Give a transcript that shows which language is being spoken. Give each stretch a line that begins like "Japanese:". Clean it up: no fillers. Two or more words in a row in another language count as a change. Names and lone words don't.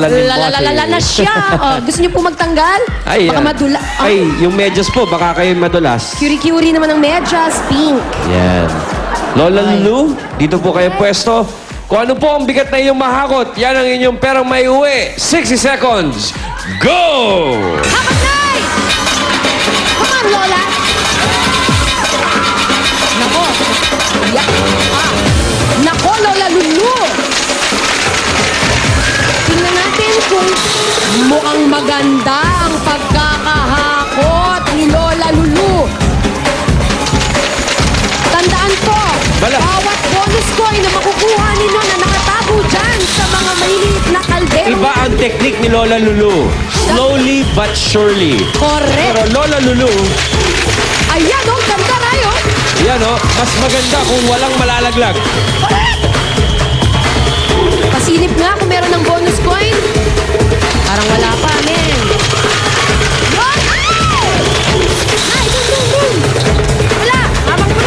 Filipino: Lalalala na siya. Gusto niyo po magtanggal? Baka madula. Ay, yung medyas po, baka kayo madulas. Curie-curie naman ng medyas. Pink. Yan. Lola Lulu, dito po kayo pwesto. Kung ano po ang bigat na inyong mahakot, yan ang inyong perang may uwi. 60 seconds. Go! Hakot na!
English: Come on,
Filipino: Lola. Nako. Nako, Lola Lulu. Tingnan natin kung mukhang maganda ang pagkakahakot ni Lola Lulu. Tandaan po, bawat bonus coin na makukuha ninyo na nakatago dyan sa mga maliliit na kaldero. Iba ang technique ni Lola Lulu.
English: Slowly but surely.
Filipino: Correct. Pero Lola Lulu, Ayan, ganda na yun. yan mas maganda kung walang malalaglag. Pasilip nga kung meron ng bonus coin. Parang wala pa, men. Yun! Ay, dun! Wala, habang puno.